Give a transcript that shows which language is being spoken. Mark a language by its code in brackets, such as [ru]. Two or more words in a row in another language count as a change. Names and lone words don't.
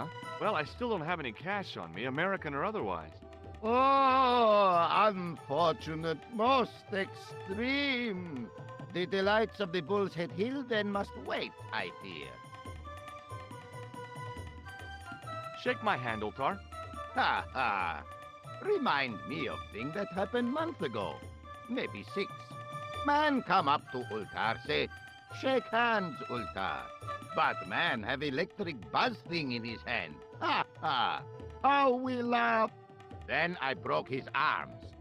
[en] Well, I still don't have any cash on me, American or otherwise. Oh, unfortunate, most extreme. The delights of the Bull's Head Hill then must wait, I fear. Shake my hand, Ultar. Ha ha. Remind me of things that happened month ago. Maybe 6. Man come up to Ultar, say, shake hands, Ultar. But man have electric buzz thing in his hand. Ha ha. How we laugh. Then I broke his arms.